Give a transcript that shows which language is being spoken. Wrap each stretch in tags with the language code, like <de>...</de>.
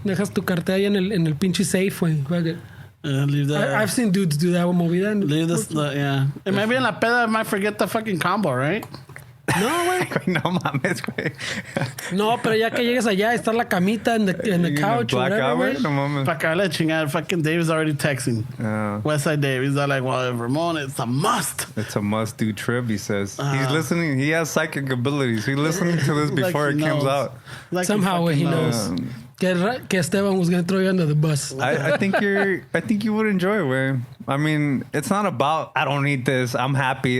<es>Dejas tu cartera ahí en el pinche safe, güey.</es> <en>Leave that. I've seen dudes do that with movida. Leave this, yeah. And maybe</en> <es>en la peda</es> <en>I might forget the fucking combo, right?</en> <es>No, güey. No mames, güey. No, pero ya que llegues allá, está la camita en</es> <en>the couch or whatever,</en> <es>güey. No mames. Pa' acabarle de chingar,</es> <en>fucking Dave's already texting. Westside Dave. He's like, well, Ramon, it's a must. It's a must-do trip, he says. He's listening. He has psychic abilities. He's listening to this before it comes out. Like somehow he knows.</en> <es>Que</es> <en>Esteban was going to throw you under the bus. I think you would enjoy it, güey. I mean, it's not about, I don't need this, I'm happy.</en>